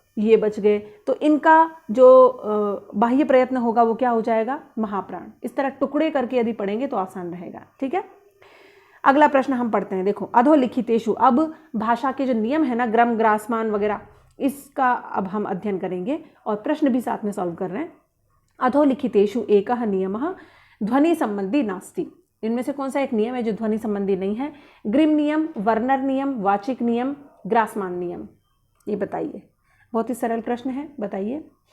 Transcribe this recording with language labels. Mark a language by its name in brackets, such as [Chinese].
[Hindi] ये बच गए, तो इनका जो बाह्य प्रयत्न होगा वो क्या हो जाएगा, महाप्राण। इस तरह टुकड़े करके यदि पढ़ेंगे तो आसान रहेगा। ठीक है, अगला प्रश्न हम पढ़ते हैं। देखो, अधोलिखितेषु, अब भाषा के जो नियम है ना, ग्रम ग्रासमान वगैरह, इसका अब हम अध्ययन करेंगे और प्रश्न भी साथ में सॉल्व कर रहे हैं। [Sanskrit] अधोलिखितेषु एकः नियमः ध्वनि संबंधी नास्ति। [Hindi] इनमें से कौन सा एक नियम है जो ध्वनि संबंधी नहीं है? ग्रिम नियम, वर्नर नियम, वाचिक नियम, ग्रासमान नियम, ये बताइए। बहुत ही सरल प्रश्न है, बताइए।